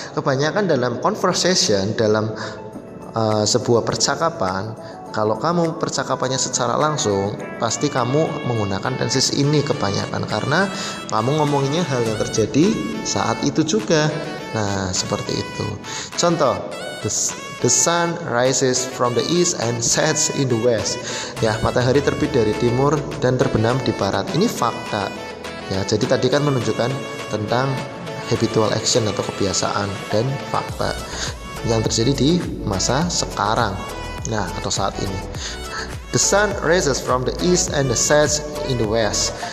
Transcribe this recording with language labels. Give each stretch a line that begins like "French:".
Indonesian: Kebanyakan dalam conversation, dalam sebuah percakapan, kalau kamu percakapannya secara langsung, pasti kamu menggunakan tenses ini kebanyakan, karena kamu ngomonginnya hal yang terjadi saat itu juga. Nah, seperti itu. Contoh,
English: the sun rises from the east and sets in the west.
Indonesian: Ya, matahari terbit dari timur dan terbenam di barat. Ini fakta. Ya, jadi tadi kan menunjukkan tentang habitual action atau kebiasaan dan fakta yang terjadi di masa sekarang. Nah, atau saat ini.
English: The sun rises from the east and sets in the west.